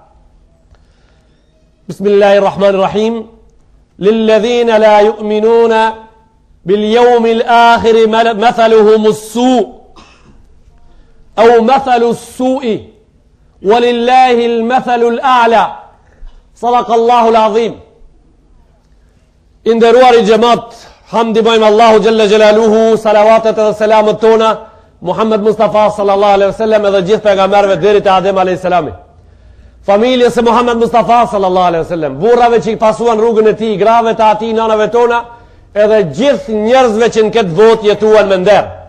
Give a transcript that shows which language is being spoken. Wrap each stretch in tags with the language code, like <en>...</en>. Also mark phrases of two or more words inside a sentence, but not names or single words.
<ar>بسم الله الرحمن الرحيم للذين لا يؤمنون باليوم الآخر مثلهم السوء أو مثل السوء ولله المثل الأعلى صدق الله العظيم</ar> <sq>Inderuar i gjemat, hamdi bojmë Allahu</sq> <ar>جل جلاله,</ar> <sq>salavatet dhe selamet tona, Muhammed Mustafa</sq> <ar>صلى الله عليه وسلم</ar> <sq>edhe gjithë pejgamberëve deri te Adem</sq> <ar>عليه السلام.</ar> <sq>Familjes e Muhammed Mustafa</sq> <ar>صلى الله عليه وسلم,</ar> <sq>burrave që i pasuan rrugën e tij, grave të atij, nanave tona, edhe gjithë njerëzve që në këtë botë jetuan me nder.</sq>